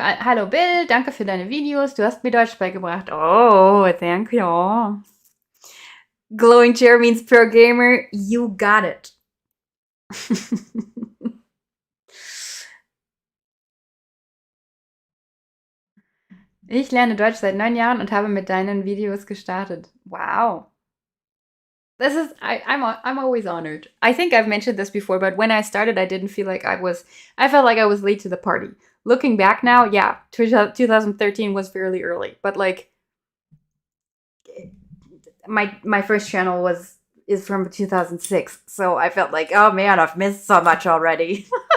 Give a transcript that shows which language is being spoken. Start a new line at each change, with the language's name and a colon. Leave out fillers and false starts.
German: Hallo Bill, danke für deine Videos. Du hast mir Deutsch beigebracht.
English: Oh, thank you. Glowing chair means pro gamer. You got it.
German: Ich lerne Deutsch seit 9 Jahren und habe mit deinen Videos gestartet.
English: Wow. This is... I'm always honored. I think I've mentioned this before, but when I started, I didn't feel like I felt like I was late to the party. Looking back now, yeah, 2013 was fairly early, but like my first channel is from 2006, so I felt like, oh man, I've missed so much already.